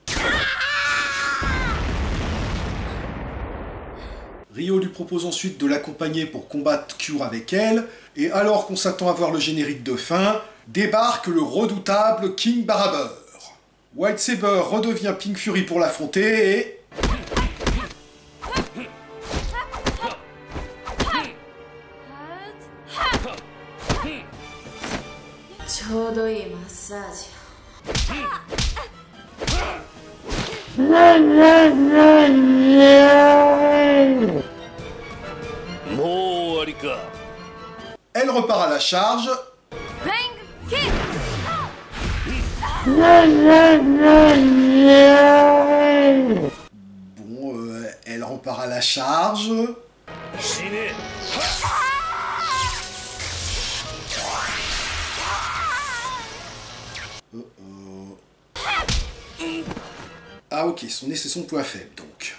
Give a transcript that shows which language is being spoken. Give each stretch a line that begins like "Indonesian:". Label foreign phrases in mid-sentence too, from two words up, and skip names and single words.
French: Ryo lui propose ensuite de l'accompagner pour combattre Cure avec elle, et alors qu'on s'attend à voir le générique de fin, débarque le redoutable King Barabeur. White Saber redevient Pink Fury pour l'affronter et...
Japanese: ちょうどいいマッサージ。もう終わりか。
French: Elle repart à la charge. Bon, elle repart à la charge.
Japanese: 死ね。
French: Ah ok, son nez c'est son point faible donc.